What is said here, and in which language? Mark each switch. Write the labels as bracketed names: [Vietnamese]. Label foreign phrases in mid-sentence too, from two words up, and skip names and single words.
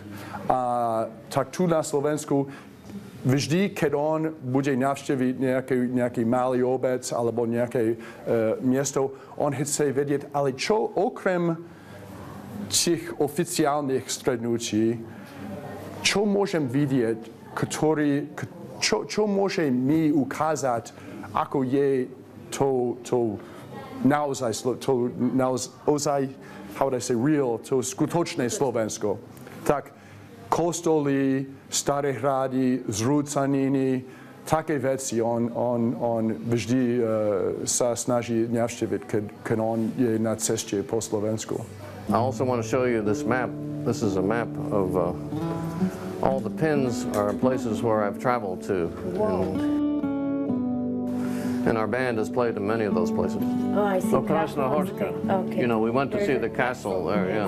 [Slovak] A tak tu na Slovensku vždy, keď on bude navštíviť nejaký malý obec alebo nejaké miesto, on chce vedieť, ale čo okrem tých oficiálnych stretnutí, čo môžem vidieť, čo môže mi ukázať, ako je to naozaj, [English] how would I say, real, [Slovak] to skutočné Slovensko. Tak kostoly, staré hrady, zrúcaniny, také veci on vždy sa snaží navštíviť, keď on je na ceste po Slovensku. [English] I also want to show you this map. This is a map of all the pins are places where I've traveled to. And our band has played in many of those places. Oh, I see. Krasnohorska. Okay. You know, we went to see the castle there, yeah.